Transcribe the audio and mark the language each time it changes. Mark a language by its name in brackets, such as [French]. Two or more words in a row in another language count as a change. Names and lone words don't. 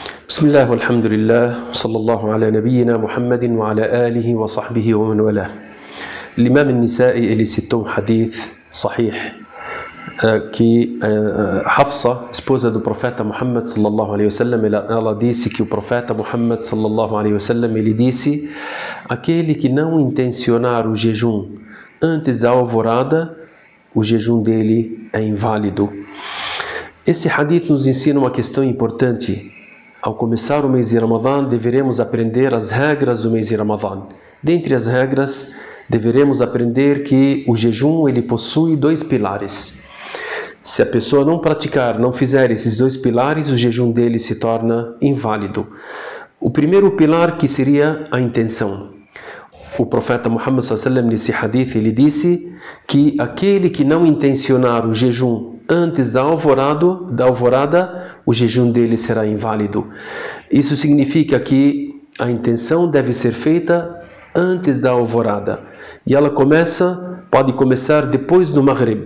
[Arabic] بسم الله والحمد لله وصلى الله على نبينا محمد وعلى آله وصحبه ومن والاه. [Portuguese] L'imam al-Nisa'i ele citou um [Arabic] حديث صحيح [Portuguese] que Hafsa, esposa do profeta Muhammad [Arabic] صلى الله عليه وسلم, [Portuguese] ela disse que o profeta Muhammad [Arabic] صلى الله عليه وسلم [Portuguese] ele disse: aquele que não intencionar o jejum antes da alvorada, o jejum dele é inválido. Esse hadith nos ensina uma questão importante. Ao começar o mês de Ramadã, deveremos aprender as regras do mês de Ramadã. Dentre as regras, deveremos aprender que o jejum ele possui dois pilares. Se a pessoa não praticar, não fizer esses dois pilares, o jejum dele se torna inválido. O primeiro pilar que seria a intenção. O profeta Muhammad [Arabic] صلى الله عليه وسلم [Portuguese] nesse hadith ele disse que aquele que não intencionar o jejum antes da alvorada, o jejum dele será inválido. Isso significa que a intenção deve ser feita antes da alvorada. E ela pode começar depois do Maghrib.